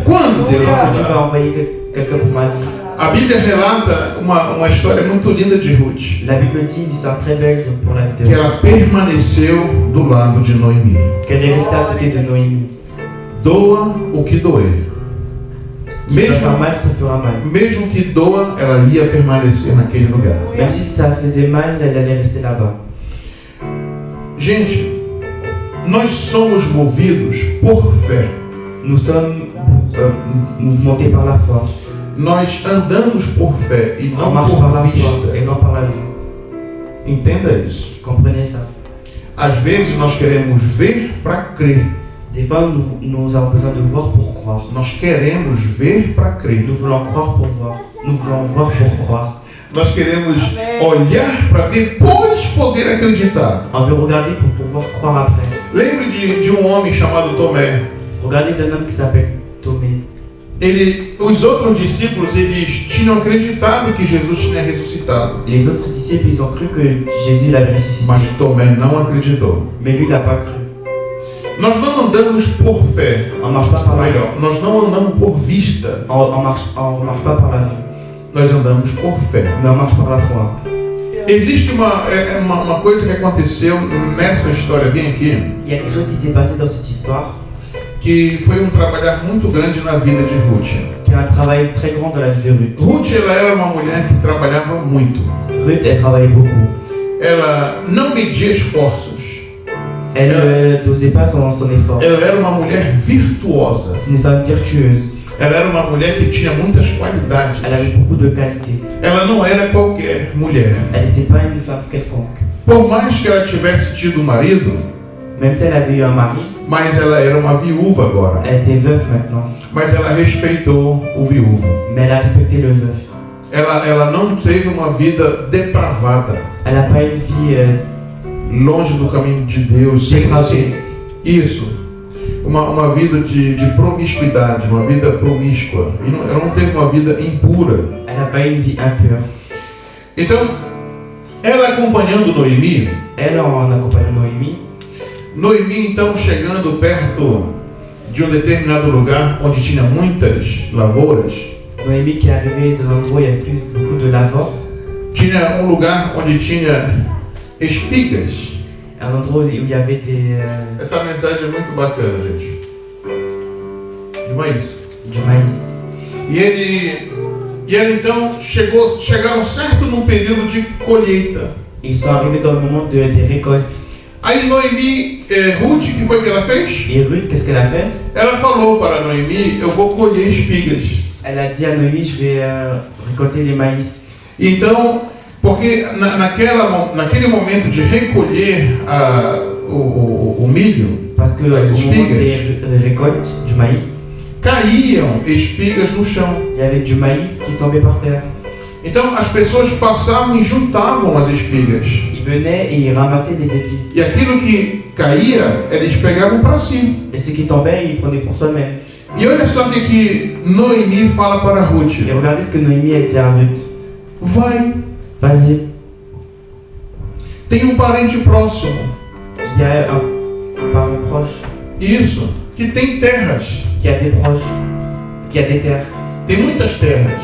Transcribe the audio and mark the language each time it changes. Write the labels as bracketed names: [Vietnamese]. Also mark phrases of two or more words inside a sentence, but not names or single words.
[Portuguese] Quando? [French] C'est quand que Dieu va envoyer quelqu'un pour ma vie. [Portuguese] A Bíblia relata uma história muito linda de Ruth, [French] La Bible dit une histoire très belle pour la vie de [Portuguese] que Ruth. ela permaneceu do lado de Noemi. [French] Qu'elle est restée à côté de Noémie. [Portuguese] Doa o que doer. [French] Ce qui va faire mal se fera mal. [Portuguese] Mesmo que doa, ela ia permanecer naquele lugar. [French] Même si ça faisait mal, elle allait rester là-bas. [Portuguese] Gente, nós somos movidos por fé. [French] Nous sommes mouvementés par la foi. [Portuguese] Nós andamos por fé e [French] On [Portuguese] não [French] marche par la [Portuguese] por [French] foi [Portuguese] vista. [French] et non par la vue. [Portuguese] Entenda isso. [French] Comprenez ça. [Portuguese] Às vezes nós queremos ver para crer. [French] Des Des fois, nous avons besoin de voir pour croire. [Portuguese] Nós queremos ver para crer. [French] Nous voulons croire pour voir. Nous voulons voir pour croire. [Portuguese] Nós queremos olhar para depois poder acreditar. [French] On veut regarder pour pouvoir croire après. [Portuguese] Lembre de homem chamado Tomé. [French] Regardez d'un homme qui s'appelle Tomé. [Portuguese] Os outros discípulos, eles tinham acreditado que Jesus tinha ressuscitado. [French] Les autres disciples, ils ont cru que Jésus l'avait ressuscité. [Portuguese] Mas Tomé não acreditou. [French] Mais lui, il n'a pas cru. [Portuguese] Nós não andamos por fé. [French] On marche pas par la vue. [Portuguese] Melhor, nós não andamos por vista. [French] On marche pas par la vue. [Portuguese] Nós andamos por fé. [French] Mais on marche par la foi. [Portuguese] Existe uma coisa que aconteceu nessa história bem aqui, [French] Il y a quelque chose qui s'est passé dans cette histoire, [Portuguese] que foi trabalhar muito grande na vida de Ruth. [French] qui a un travail très grand dans la vie de Ruth. [Portuguese] Ruth, ela era uma mulher que trabalhava muito. [French] Ruth, elle travaillait beaucoup. [Portuguese] Ela não media esforços. [French] Elle ne dosait pas son effort. [Portuguese] Ela era uma mulher virtuosa. [French] C'est une femme vertueuse. [Portuguese] Ela era uma mulher que tinha muitas qualidades. [French] Elle avait beaucoup de qualités. [Portuguese] Ela não era qualquer mulher. [French] Elle n'était pas une femme quelconque. [Portuguese] Por mais que ela tivesse tido marido, [French] Même si elle avait eu un mari, [Portuguese] mas ela era uma viúva agora. [French] elle était veuve maintenant. [Portuguese] Mas ela respeitou o viúvo. [French] Mais elle a respecté le veuf. [Portuguese] Ela não teve uma vida depravada, [French] Elle n'a pas une vie [Portuguese] longe do caminho de Deus. [French] dépravée. [Portuguese] Isso. Uma vida de promiscuidade, uma vida promíscua. Ela não teve uma vida impura. [French] Elle n'a pas eu une vie impure. [Portuguese] Então, ela acompanhando Noemi, [French] Elle, en accompagnant Noémie, [Portuguese] então chegando perto de determinado lugar onde tinha muitas lavouras, [French] Noémie qui est arrivée dans un endroit où il y avait beaucoup de lavores, [Portuguese] tinha lugar onde tinha espigas. [French] un endroit où il y avait des, [Portuguese] Essa mensagem é muito bacana, gente. [Spanish] De maíz. [French] du maïs. [Portuguese] E ela então chegaram certo num período de colheita. [French] Ils sont arrivés dans le moment des récoltes. [Portuguese] Aí Noemi, Ruth, que foi que ela fez? [French] Et Ruth, qu'est-ce qu'elle a fait? [Portuguese] Ela falou para Noemi, eu vou colher espigas. [French] Elle a dit à Noémie, je vais récolter les maïs. [Portuguese] Então, porque naquele momento de recolher o milho, [French] Parce que au [Portuguese] as [French] moment [Portuguese] espigas, [French] des récoltes du maïs, [Portuguese] caíam espigas no chão. [French] il y avait du maïs qui tombait par terre. [Portuguese] Então as pessoas passavam e juntavam as espigas. [French] Ils venaient et ils ramassaient les épis. [Portuguese] E aquilo que caía, eles pegavam para si. [French] Et ce qui tombait, ils prenaient pour soi-même. [Portuguese] E olha só o que Noemi fala para Ruth. [French] Et regardez ce que Noémie a dit à Ruth. [Portuguese] Vai, [French] Vas-y, [Portuguese] tem parente próximo. [French] il y a un parent proche [Portuguese] Isso, que tem terras. [French] qui a des proches, qui a des terres. [Portuguese] Tem muitas terras.